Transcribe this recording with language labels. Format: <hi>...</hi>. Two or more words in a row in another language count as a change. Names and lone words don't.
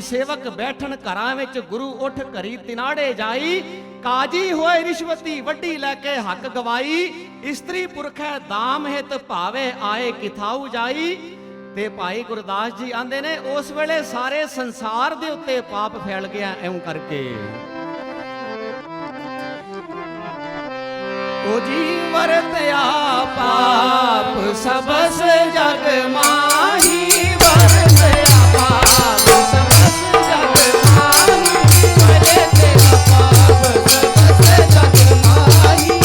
<pa>ਸੇਵਕ ਬੈਠਣ ਘਰਾਂ ਵਿੱਚ ਗੁਰੂ ਉੱਠ ਘਰੀ ਤਿਨਾੜੇ ਜਾਈ। ਕਾਜੀ ਹੋਏ ਰਿਸ਼ਵਤੀ, ਵੱਡੀ ਲੈ ਕੇ ਹੱਕ ਗਵਾਈ। ਇਸਤਰੀ ਪੁਰਖੈ ਦਾਮ ਹਿਤ ਭਾਵੇ ਆਏ ਕਿਥਾਉ ਜਾਈ। ਤੇ ਭਾਈ ਗੁਰਦਾਸ ਜੀ ਆਂਦੇ ਨੇ, ਉਸ ਵੇਲੇ ਸਾਰੇ ਸੰਸਾਰ ਦੇ ਉੱਤੇ ਪਾਪ ਫੈਲ ਗਿਆ ਐਉਂ ਕਰਕੇ। ਓ ਜੀ ਵਰਤਿਆ ਪਾਪ ਸਭਸ ਜਗ ਮਾਹੀ। ਵਰਤਿਆ ਪਾਪ ਸਭਸ ਜਗ ਮਾਹੀ। ਵਰਤਿਆ ਪਾਪ ਸਭਸ ਜਗ ਮਾਹੀ।</pa>